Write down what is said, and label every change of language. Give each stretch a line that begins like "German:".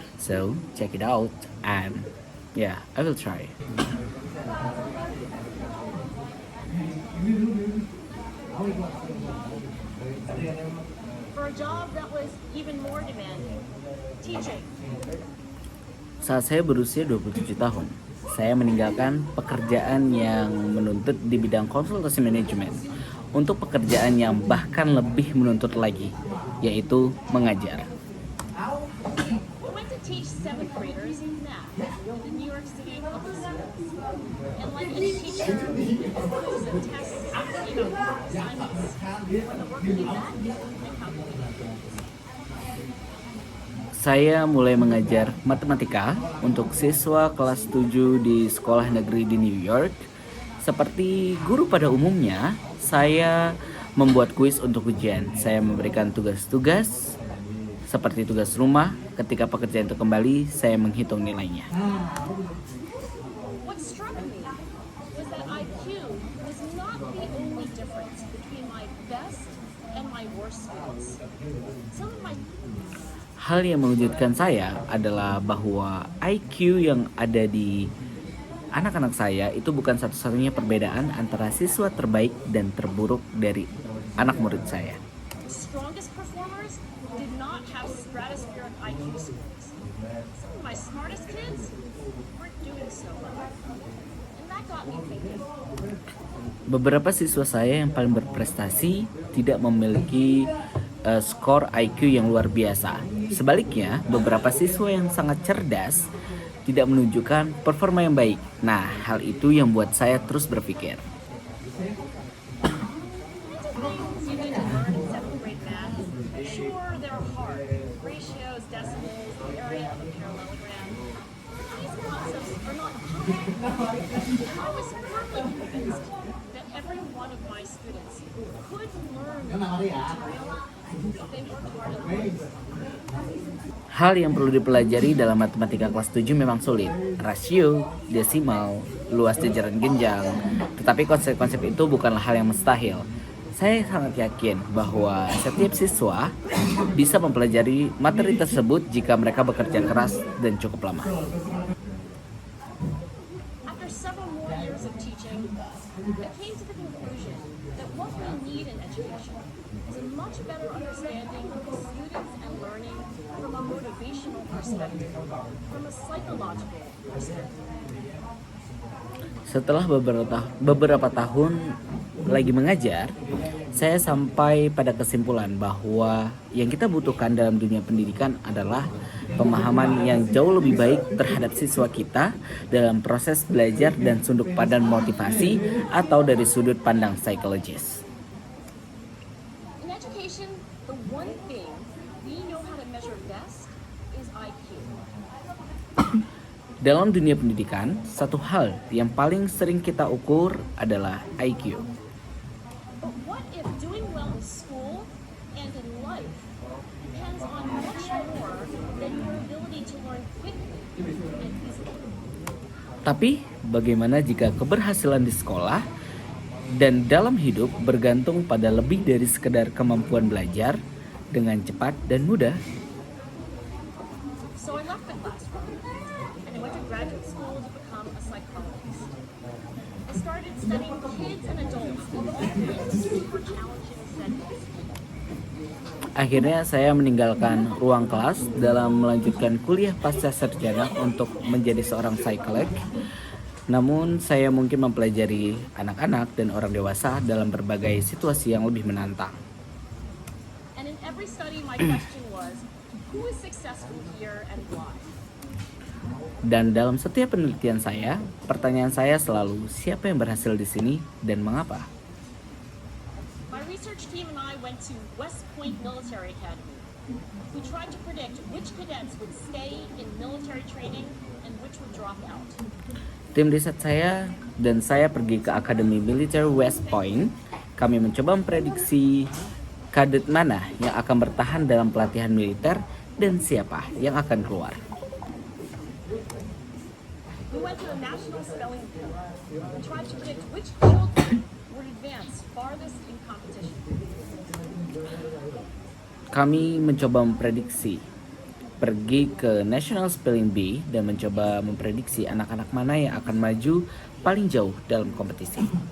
English: So check it out and yeah, I will try. For a job that was even more demanding, teaching.
Indonesian: Saat saya berusia 27 tahun, saya meninggalkan pekerjaan yang menuntut di bidang konsultasi manajemen untuk pekerjaan yang bahkan lebih menuntut lagi, yaitu mengajar.
English: I went to teach seventh graders math in the New York City public schools. And like any teacher, quizzes and tests, assignments, when the work can be done, and how can we do it.
Indonesian: Saya mulai mengajar matematika untuk siswa kelas 7 di sekolah negeri di New York. Seperti guru pada umumnya, saya membuat kuis untuk ujian. Saya memberikan tugas-tugas seperti tugas rumah. Ketika pekerjaan itu kembali, saya menghitung nilainya.
English: What struck me was that IQ was not the only difference between my best and my worst students. Some of my
Indonesian: Hal yang mengejutkan saya adalah bahwa IQ yang ada di anak-anak saya itu bukan satu-satunya perbedaan antara siswa terbaik dan terburuk dari anak murid saya.
English: strongest performers did not have stratospheric IQ scores. Some of my smartest kids weren't doing so well. And that got me thinking.
Indonesian: Beberapa siswa saya yang paling berprestasi tidak memiliki skor IQ yang luar biasa. Sebaliknya, beberapa siswa yang sangat cerdas tidak menunjukkan performa yang baik. Nah, hal itu yang membuat saya terus berpikir.
English: Things you need to learn in seventh grade math, sure, they're hard. Ratios, decimals, the area of a parallelogram. These concepts are not complicated. I was firmly convinced that every one of my students could learn the material if they worked hard at it.
Indonesian: Hal yang perlu dipelajari dalam matematika kelas 7 memang sulit. Rasio, desimal, luas jajaran genjang. Tetapi konsep-konsep itu bukanlah hal yang mustahil. Saya sangat yakin bahwa setiap siswa bisa mempelajari materi tersebut jika mereka bekerja keras dan cukup lama.
English: After several more years of teaching, I came to the conclusion that what we need in education is a much better understanding of students and learning from a motivational perspective, from a psychological perspective.
Indonesian: Setelah beberapa tahun lagi mengajar, saya sampai pada kesimpulan bahwa yang kita butuhkan dalam dunia pendidikan adalah pemahaman yang jauh lebih baik terhadap siswa kita dalam proses belajar dan sudut pandang motivasi atau dari sudut pandang psikologis.
English: In education, the one thing we know how to measure best is IQ.
Indonesian: Dalam dunia pendidikan, satu hal yang paling sering kita ukur adalah IQ.
English: But what if doing well in school and in life depends on much more than your ability to learn quickly and easily?
Indonesian: Tapi bagaimana jika keberhasilan di sekolah dan dalam hidup bergantung pada lebih dari sekedar kemampuan belajar dengan cepat dan mudah?
English: So I left the classroom and I went to graduate school to become a psychologist. I started studying kids and adults in super challenging settings.
Indonesian: Akhirnya saya meninggalkan ruang kelas dalam melanjutkan kuliah pasca sarjana untuk menjadi seorang psikolog. Namun saya mungkin mempelajari anak-anak dan orang dewasa dalam berbagai situasi yang lebih menantang.
English: And in every study my question was, who is successful here and why?
Indonesian: Dan dalam setiap penelitian saya, pertanyaan saya selalu siapa yang berhasil di sini dan mengapa?
English: My research team and I went to West Point Military Academy. We tried to predict which cadets would stay in military training and which would drop out.
Indonesian: Tim riset saya dan saya pergi ke Akademi Militer West Point Kami mencoba memprediksi kadet mana yang akan bertahan dalam pelatihan militer dan siapa yang akan keluar.
English: We went to the National Spelling Bee and tried to predict which children would advance farthest in competition.
Indonesian: Kami mencoba memprediksi, pergi ke National Spelling Bee dan mencoba memprediksi anak-anak mana yang akan maju paling jauh dalam kompetisi.